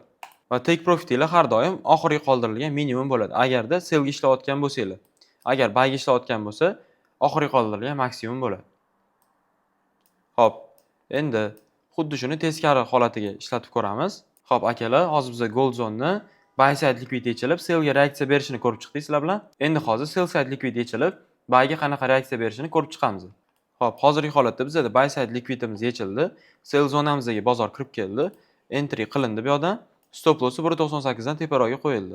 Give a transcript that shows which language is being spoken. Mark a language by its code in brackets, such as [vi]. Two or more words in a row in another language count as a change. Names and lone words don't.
[uz] Va [en] take profitinglar [uz] har doim oxirgi qoldirilgan minimum bo'ladi. Agarda sellga ishlayotgan bo'lsanglar. Agar buyga ishlayotgan bo'lsa, oxirgi qoldirilgan maksimum bo'ladi. Xo'p, endi xuddi shuni teskari holatiga ishlatib ko'ramiz. Xo'p, akalar, hozir biz [en] gold zone buy side [uz] likvid yechilib, sellga reaksiya berishini ko'rib chiqdik sizlar bilan. Endi hozir [en] sell side [uz] likvid yechilib, buyga qanaqa reaksiya berishini ko'rib chiqamiz. Xo'p, hozirgi holatda bizda [en] buy side [uz] likvidimiz yechildi, sell zonamizga bozor kirib keldi, entry qilindi bu yoqdan, [en] stop lossi [uz] 1,98 dan teparoqga qo'yildi.